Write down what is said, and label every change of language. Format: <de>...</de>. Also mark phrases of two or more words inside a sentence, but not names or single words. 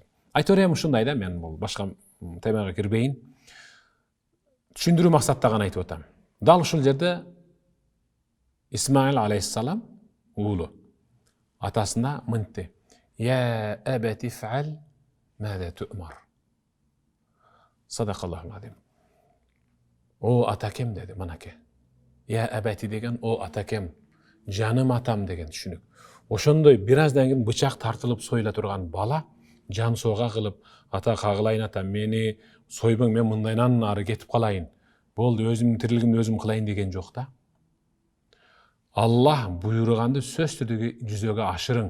<ky>Айтор эми ушундай да, мен бул башка темага кирбейин. Түшүндүрүү максатта гана айтып атам. Дал ушул жерде Исмаил алейхиссалам уулу атасына мынтти:</ky> <ar>يا أبت افعل ماذا تؤمر. صدق الله العظيم.</ar> <ky>О атакем деди, манаке.</ky> <ar>يا أبت</ar> <ky>деген о атакем, жаным атам деген түшүнүк. Ошондой бир аздан кийин бычак тартылып союла турган бала жан соога кылып, ата кагылайын ата, мени сойбоң, мен мындайдан ары кетип калайын. Болду, өзүмдүн тирилигимди өзүм кылайын деген жок да. Аллах буйруганды сөз түрдө жүзөгө ашырың.</ky>